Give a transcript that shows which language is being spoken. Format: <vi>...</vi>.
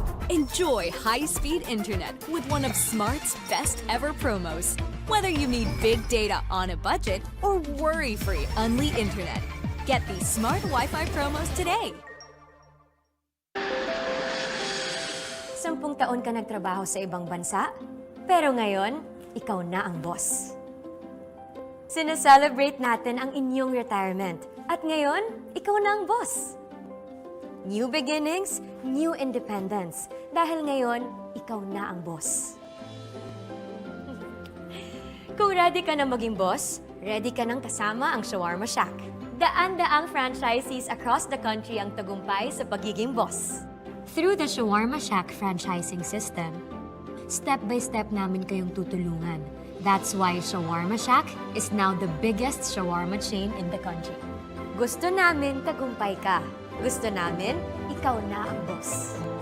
<en>Enjoy high-speed internet with one of Smart's best ever promos. Whether you need big data on a budget or worry-free Unli internet, get these Smart Wi-Fi promos today.</en> <tl>10 taon ka nagtrabaho sa ibang bansa, pero ngayon, ikaw na ang boss. Sineselebrate natin ang inyong retirement, at ngayon, ikaw na ang boss.</tl> <en>New beginnings, new independence.</en> <tl>Dahil ngayon, ikaw na ang boss. Kung ready ka na maging boss, ready ka nang kasama ang Shawarma Shack. Daan-daang franchisees</tl> <en>across the country</en> <tl>ang tagumpay sa pagiging boss. Through the Shawarma Shack franchising system, step-by-step namin kayong tutulungan.</tl> <en>That's why Shawarma Shack is now the biggest shawarma chain in the country.</en> <tl>Gusto namin tagumpay ka. Gusto namin, ikaw na ang boss.</tl>